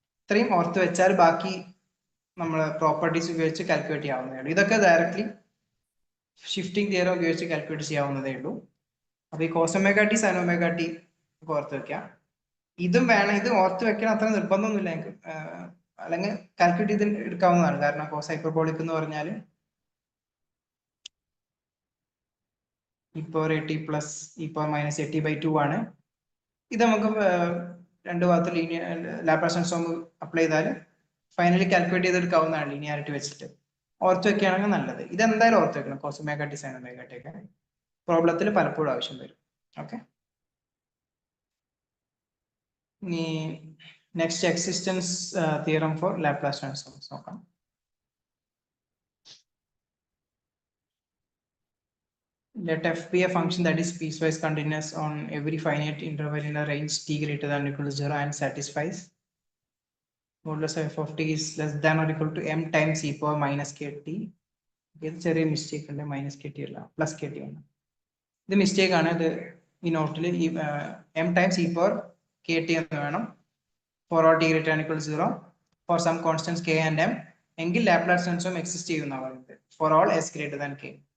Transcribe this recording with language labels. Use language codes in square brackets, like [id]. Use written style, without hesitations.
[ml] ഇത്രയും ഓർത്ത് വെച്ചാൽ ബാക്കി നമ്മൾ പ്രോപ്പർട്ടീസ് ഉപയോഗിച്ച് കാൽക്കുലേറ്റ് ചെയ്യാവുന്നതേ ഉള്ളൂ. ഇതൊക്കെ ഡയറക്ട്ലി ഷിഫ്റ്റിംഗ് തിയറം ഉപയോഗിച്ച് കാൽക്കുലേറ്റ് ചെയ്യാവുന്നതേ ഉള്ളൂ. അപ്പോൾ ഈ cos omega T sine omega T ഒക്കെ ഓർത്ത് വെക്കാം. ഇതും വേണം, ഇത് ഓർത്ത് വെക്കണം അത്ര നിർബന്ധമൊന്നുമില്ല എനിക്ക്, അല്ലെങ്കിൽ കാൽക്കുലേറ്റ് ചെയ്ത് എടുക്കാവുന്നതാണ്. കാരണം കോസ് ഹൈപ്പർബോളിക് എന്ന് പറഞ്ഞാൽ [en] e power at plus e power minus at by 2 [ml] ആണ്. ഇത് നമുക്ക് രണ്ട് ഭാഗത്ത് ലാപ്ലാസ് ട്രാൻസ്ഫോം അപ്ലൈ ചെയ്താൽ ഫൈനലി കാൽക്കുലേറ്റ് ചെയ്തെടുക്കാവുന്നതാണ് ലീനിയാരിറ്റി വെച്ചിട്ട്. ഓർത്ത് വെക്കുകയാണെങ്കിൽ നല്ലത്. ഇതെന്തായാലും ഓർത്ത് വെക്കണം, cos omega T sine omega T ഒക്കെ പ്രോബ്ലത്തിൽ പലപ്പോഴും ആവശ്യം വരും. ഓക്കെ, ഇനി next existence theorem four Laplace transforms നോക്കാം. [en] Let f be a function that is piecewise continuous on every finite interval in a range t greater than or equal to 0 and satisfies modulus f of t is less than or equal to m times e power minus kt. [ml] ഇത് ചെറിയ mistake ഉണ്ട്, minus K T അല്ല plus K T ആണ്. ഇത് mistake ആണ്. ഇത് ഈ നോട്ടിൽ ഈ M times E power K T എന്ന് വേണം. [en] for all T greater than equal to 0 for some constants K and M [ml] എങ്കിൽ [en] Laplace transform exist [ml] ചെയ്യുന്ന പറയുന്നത് [en] For all S greater than K.